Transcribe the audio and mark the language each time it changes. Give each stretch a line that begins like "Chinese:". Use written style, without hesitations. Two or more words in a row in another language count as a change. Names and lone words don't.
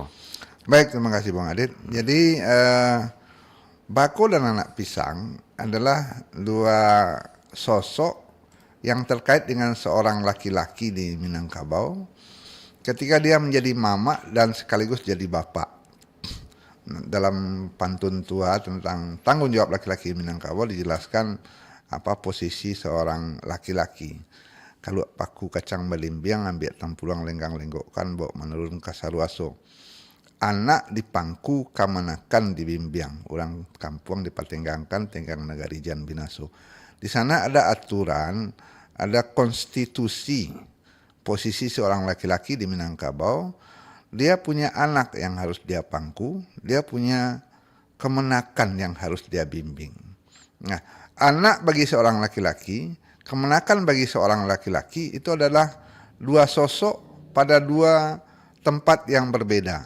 Indonesian: Baik, terima kasih Bang Adit. Jadi bako dan anak pisang adalah dua sosok yang terkait dengan seorang laki-laki di Minangkabau ketika dia menjadi mama dan sekaligus jadi bapak. Dalam pantun tua tentang tanggung jawab laki-laki Minangkabau dijelaskan apa posisi seorang laki-laki.
Minangkabau: Kalau paku kacang belimbiang ambil tampulang lenggang lenggokkan bawa menurun kasaruaso. Anak dipangku kamanakan dibimbiang. Orang kampung dipatenggangkan tenggang negari jan binaso.
Indonesian: Di sana ada aturan, ada konstitusi posisi seorang laki-laki di Minangkabau. Dia punya anak yang harus dia pangku, dia punya kemenakan yang harus dia bimbing. Nah, anak bagi seorang laki-laki, kemenakan bagi seorang laki-laki itu adalah dua sosok pada dua tempat yang berbeda.